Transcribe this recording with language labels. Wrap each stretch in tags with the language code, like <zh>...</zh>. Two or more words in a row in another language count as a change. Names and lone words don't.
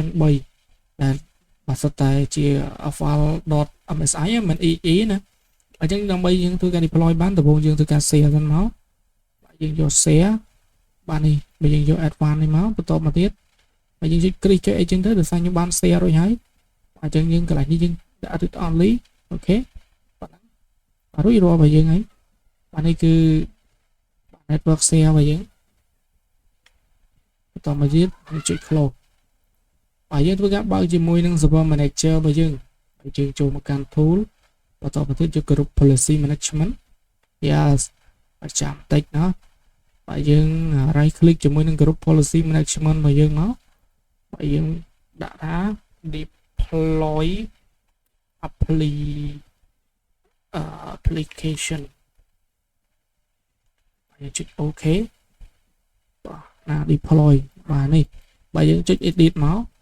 <km>3 ដែលបើសិនតែជា file.msi មិន exe ណាអញ្ចឹងដើម្បីយើងធ្វើការ deploy បានដំបូងយើងធ្វើការ share សិនមកបាទយើងយក share បាទនេះបើយើងយក advanced នេះមកបន្តមកទៀតបើយើងចុច click ចុចអីចឹងទៅដោយសារខ្ញុំបាន share រួចហើយអញ្ចឹងយើងកន្លែងនេះយើងដាក់</km> <en>read only</en> <km>អូខេបាទរួចរាល់របស់យើងហើយបាទនេះគឺ</km> <en>network share</en> <km>របស់យើង បន្តមកទៀតចុច close បាទយើងធ្វើការបើកជាមួយនឹង</km> <en>server manager</en> <km>របស់យើងហើយយើងចូលមកកាន់ tool បន្តមកទៀតយក</km> <en>group policy management yes</en> <km>បាទចាំតិចណាបាទយើង right click ជាមួយនឹង</km> <en>group policy management</en> <km>របស់យើងមកបាទយើងដាក់ថា deploy application យើងចុច OK បាទណា deploy បាទនេះបើយើងចុច edit មក</km>